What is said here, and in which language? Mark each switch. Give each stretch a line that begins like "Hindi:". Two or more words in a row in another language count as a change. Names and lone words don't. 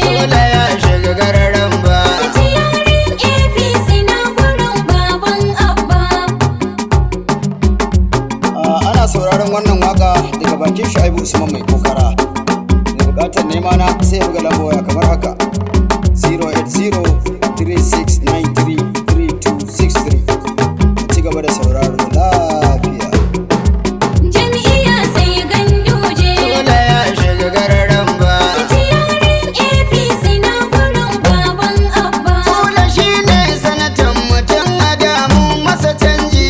Hausa: Sule ya shiga gararan ba. Sitiyarin A P C na gurin baban Abba. Ah, ana sauraron wannan waka daga bakin Shu'aibu Usman mai kokara. Mai bukatar nema na sai ya buga lambar waya kamar haka: zero eight zero three six nine three three two six three. Ci gaba da sauraro lafiya. Jam'iyya sai Ganduje. Sule ya shiga gararan ba. Sitiyarin A P C na gurin baban Abba. Sule shi ne sanatan mutum a damu masa canji.